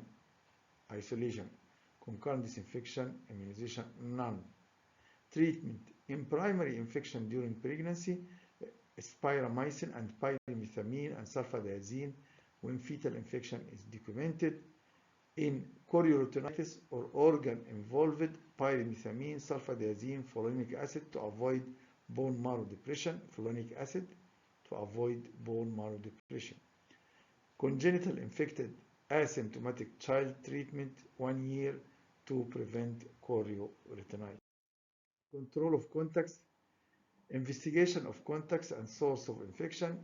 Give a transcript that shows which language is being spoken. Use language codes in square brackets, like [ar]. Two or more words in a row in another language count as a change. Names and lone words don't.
[en] Isolation, concurrent disinfection, immunization, none. Treatment. In primary infection during pregnancy, spiramycin and pyrimethamine and sulfadiazine when fetal infection is documented. In chorioretinitis or organ-involved, pyrimethamine, sulfadiazine, folinic acid to avoid bone marrow depression, folinic acid to avoid bone marrow depression. Congenital infected asymptomatic child treatment 1 year to prevent chorioretinitis. Control of contacts, investigation of contacts and source of infection.